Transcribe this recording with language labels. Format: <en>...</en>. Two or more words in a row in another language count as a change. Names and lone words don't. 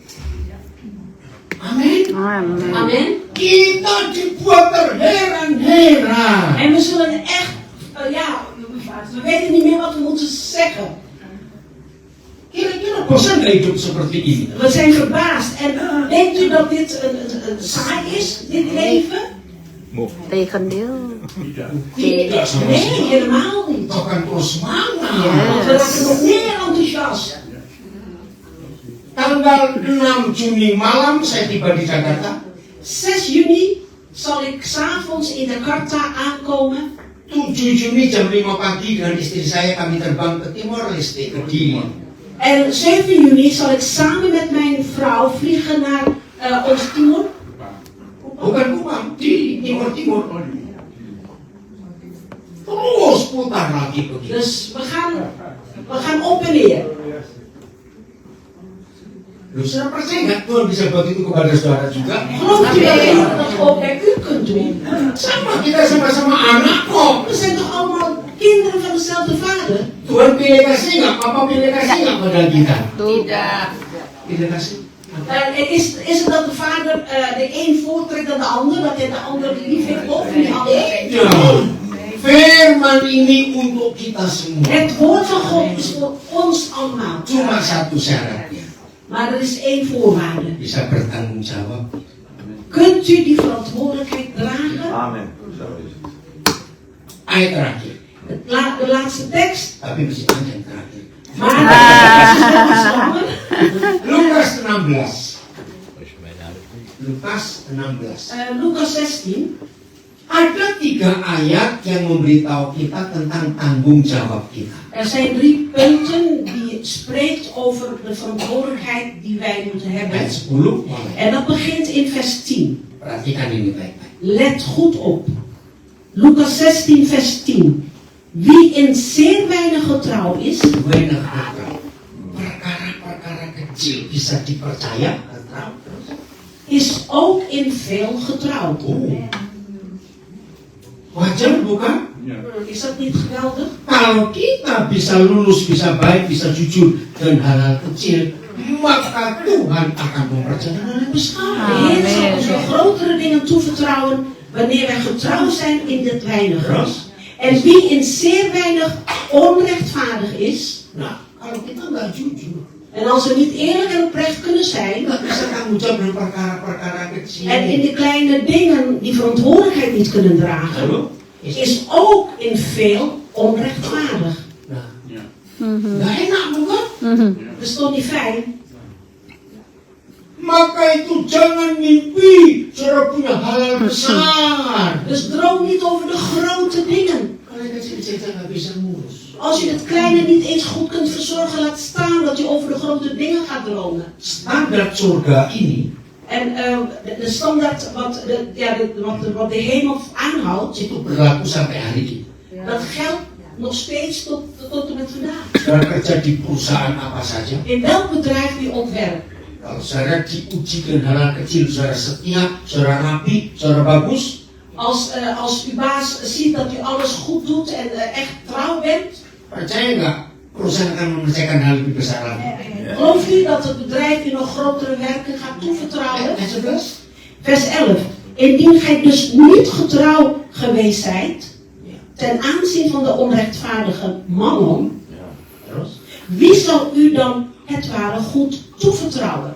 <id>Amin.</id> <nl>Amen. Amen.</nl> <id>Kita dibuat terheran-heran.</id> <nl>En we zullen echt, we weten niet meer wat we moeten zeggen.</nl> <id>Kira-kira bosan gak hidup seperti ini?</id> <nl>We zijn verbaasd. En denkt u dat dit een saai is, dit leven? Tegendeel.</nl> <id>Tidak sama</id> <nl>Nee,</nl> <id>sekali.</id> <nl>helemaal niet.</nl> <id>Kita akan terus semangat.</id> <nl>Want we raken nog meer enthousiast.</nl> <id>Tanggal 6 Juni malam saya tiba di Jakarta.</id> <nl>6 juni zal ik s'avonds in Jakarta aankomen.</nl> <id>7 Juni jam 5 pagi dengan istri saya kami terbang ke Timor Leste, ke Dili.</id> <nl>En 7 juni zal ik samen met mijn vrouw vliegen naar ons Timor.</nl> <id>Bukan Kupang, di Timur-Timur. Terus putar lagi begitu.</id> <nl>Dus we gaan op en neer.</nl> <id>Lu sudah percaya nggak Tuhan bisa buat itu kepada saudara juga?</id> <nl>Gelooft u dat de Heer dat ook bij u kunt doen?</nl> <id>Sama, kita sama-sama anak kok.</id> <nl>We zijn toch allemaal kinderen van dezelfde vader?</nl> <id>Tuhan pilih kasih nggak? Papa pilih kasih nggak pada kita? Tidak. Pilih kasih.</id> <nl>Is het dat de vader de een voortrekt dan de ander, dat hij de ander lief heeft boven die ander?</nl> <id>Ya, firman ini untuk kita semua.</id> <nl>Het woord van God is voor ons allemaal.</nl> <id>Cuma satu syaratnya,</id> <nl>Maar er is één voorwaarde.</nl> <id>bisa bertanggung jawab.</id> <nl>Kunt u die verantwoordelijkheid dragen? Amen.</nl> <id>Ayat terakhir,</id> <nl>De laatste tekst.</nl> <id>tapi masih panjang terakhir.</id> <nl>Maar het is wel iets langer.</nl> <id>Lukas 16. Lukas 16.</id> <nl>Lucas 16.</nl> <id>Ada 3 ayat yang memberitahu kita tentang tanggung jawab kita.</id> <nl>Er zijn 3 punten die spreekt over de verantwoordelijkheid die wij moeten hebben.</nl> <id>Ayat 10 mulai.</id> <nl>En dat begint in vers 10.</nl> <id>Perhatikan ini baik-baik.</id> <nl>Let goed op. Lucas 16 vers 10. Wie in zeer weinig getrouw is, Weinig getrouw.</nl> <id>Perkara-perkara kecil bisa dipercaya getrouw.</id> <nl>is ook in veel getrouwd.</nl> <id>Oh. Wajar bukan?</id> <nl>Is dat niet geweldig?</nl> <id>Kalau kita bisa lulus, bisa baik, bisa jujur dan hal-hal kecil, maka Tuhan akan mempercayakan hal yang besar.</id> <nl>De Heer zal ons nog grotere dingen toevertrouwen wanneer wij getrouw zijn in dit weinige. En wie in zeer weinig onrechtvaardig is,</nl> <id>Nah, kalau kita nggak jujur,</id> <nl>en als we niet eerlijk en oprecht kunnen zijn,</nl> <id>nggak bisa tanggung jawab dengan perkara-perkara kecil.</id> <nl>en in de kleine dingen die verantwoordelijkheid niet kunnen dragen,</nl> <id>Lalu,</id> <nl>is ook in veel onrechtvaardig.</nl> <id>nah, nggak enak bukan?</id> <nl>Dat is toch niet fijn?</nl> <id>Maka itu jangan mimpi saudara punya hal besar.</id> <nl>Dus droom niet over de grote dingen.</nl> <id>Kalau kecil-kecil nggak bisa ngurus.</id> <nl>Als je het kleine niet eens goed kunt verzorgen, laat staan dat je over de grote dingen gaat dromen.</nl> <id>Standar surga ini</id> <nl>En de standaard wat de hemel aanhoudt,</nl> <id>itu berlaku sampai hari ini.</id> <nl>dat geldt nog steeds tot en met vandaag.</nl> <id>Saudara kerja di perusahaan apa saja,</id> <nl>In welk bedrijf u ook werkt.</nl> <id>kalau saudara diuji dengan hal-hal kecil, saudara setia, saudara rapi, saudara bagus,</id> <nl>Als uw baas ziet dat u alles goed doet en echt trouw bent,</nl> <id>percaya nggak perusahaan akan mengerjakan hal lebih besar lagi?</id> <nl>gelooft u dat het bedrijf u nog grotere werken gaat toevertrouwen?</nl> <id>Ayat 11.</id> <nl>Vers 11. Indien gij dus niet getrouw geweest zijt, ten aanzien van de onrechtvaardige mammon,</nl> <id>Terus?</id> <nl>wie zal u dan het ware goed toevertrouwen?</nl>